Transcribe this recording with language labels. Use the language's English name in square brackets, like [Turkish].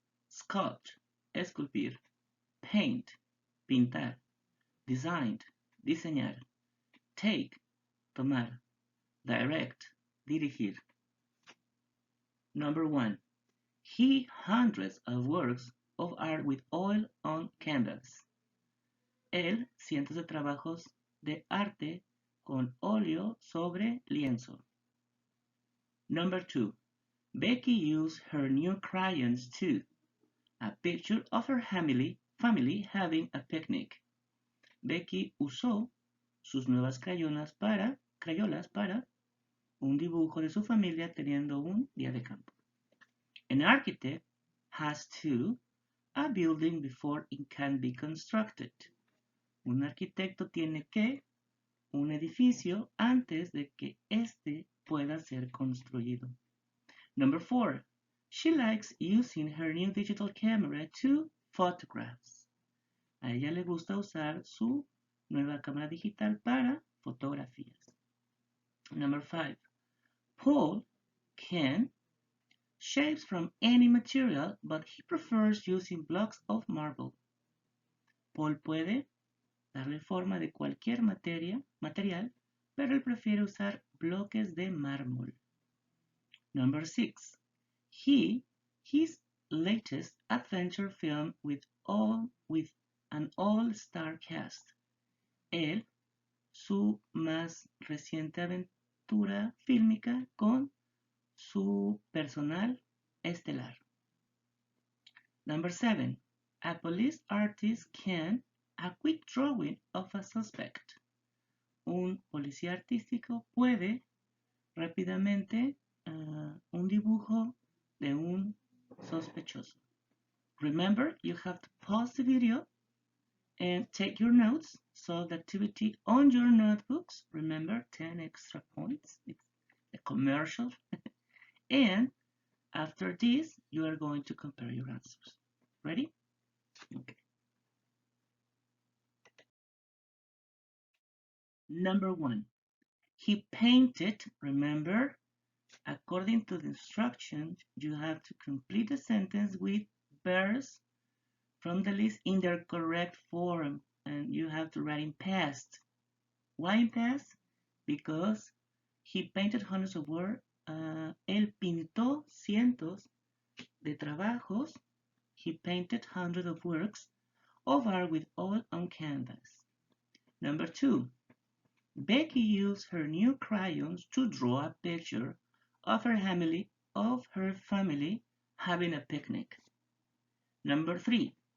[English] Sculpt, esculpir. Paint, pintar. Design, diseñar. Take, tomar. Direct, dirigir. Number 1. He hundreds of works of art with oil on canvas. [Spanish] Él cientos de trabajos de arte con óleo sobre lienzo. [English] Number 2. Becky used her new crayons too. A picture of her family having a picnic. [Spanish] Becky usó sus nuevas crayolas para un dibujo de su familia teniendo un día de campo. [English] An architect has to a building before it can be constructed. [Spanish] Un arquitecto tiene que un edificio antes de que éste pueda ser construido. [English] Number 4. She likes using her new digital camera to photographs. [Spanish] A ella le gusta usar su nueva cámara digital para fotografías. [English] Number 5. Paul can shapes from any material, but he prefers using blocks of marble. [Spanish] Paul puede darle forma de cualquier material, pero él prefiere usar bloques de mármol. [English] Number 6. His latest adventure film with an all-star cast. [Spanish] Él, su más reciente aventura fílmica con su personal estelar. [English] Number 7. A police artist can a quick drawing of a suspect. [Spanish] Un policía artístico puede rápidamente un dibujo de un sospechoso. [English] Remember, you have to pause the video and take your notes. Solve the activity on your notebooks. Remember, 10 extra points. It's a commercial. And after this, you are going to compare your answers. Ready? Okay. Number 1. He painted, remember, according to the instructions, you have to complete the sentence with verbs from the list in their correct form, and you have to write in past. Why in past? Because he painted hundreds of works. [Spanish] Él pintó cientos de trabajos. [English] He painted hundreds of works of art with oil on canvas. Number 2. Becky used her new crayons to draw a picture of her family having a picnic. Number 3.